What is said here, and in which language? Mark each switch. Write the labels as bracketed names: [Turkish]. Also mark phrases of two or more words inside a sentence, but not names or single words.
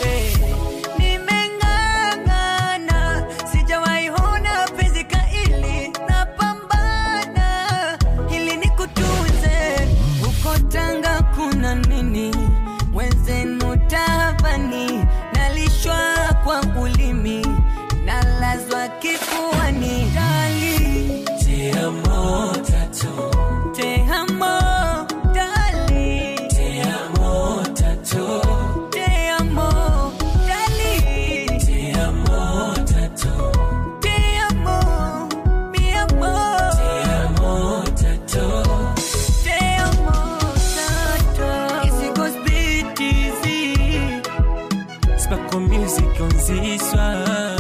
[Swahili] Nimeng'ang'ana, sijawahi ona penzi kaili, napambana ili nikutunze. Uko Tanga kuna nini? Mwenzenu tabani, nalishwa kwa ulimi, nalazwa kifuani. [Spanish] Dali, te amo tato, te amo dali, te amo tato, te amo dali, te amo tato, te amo, mi amor, te amo tato. te amo tato. [English] Easy goes beat easy. Sparkle Music on Sisa.